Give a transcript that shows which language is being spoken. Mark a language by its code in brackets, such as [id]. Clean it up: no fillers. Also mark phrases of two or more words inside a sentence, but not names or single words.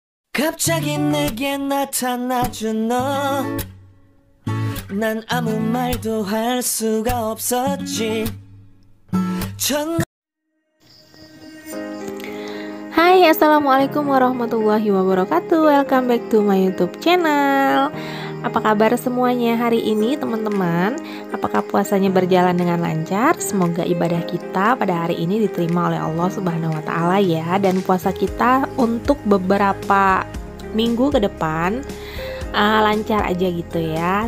[ko] 갑자기 내게 나타나준 너. 난 아무 말도 할 수가 없었지. [ar] Hai, السلام عليكم ورحمة الله وبركاته. [en] Welcome back to my YouTube channel. [id] Apa kabar semuanya hari ini, teman-teman? Apakah puasanya berjalan dengan lancar? Semoga ibadah kita pada hari ini diterima oleh [ar] الله سبحانه وتعالى [id] ya. Dan puasa kita untuk beberapa minggu ke depan lancar aja gitu ya.